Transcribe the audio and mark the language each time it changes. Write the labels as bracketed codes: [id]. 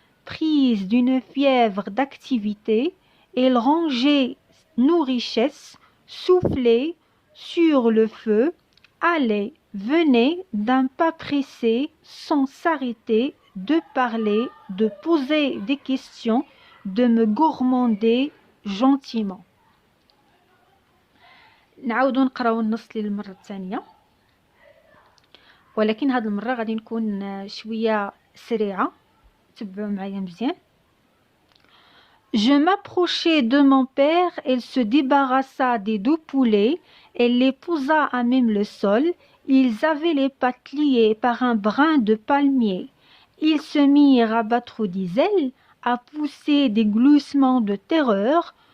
[fr] Prise d'une fièvre d'activité, elle rangeait nos richesses, soufflait sur le feu, allait, venait d'un pas pressé, sans s'arrêter, de parler, de poser des questions, de me gourmander gentiment. [ar] نعاودو نقراو النص للمرة الثانية، ولكن هذه المرة غادي نكون شوية سريعة. تبعوا معايا مزيان. [fr] Je m'approchais de mon père, elle se débarrassa des 2 poulets, elle les posa à même le sol, ils avaient les pattes liées par un brin de palmier. Ils se mirent à battre des ailes, à pousser des gloussements de terreur.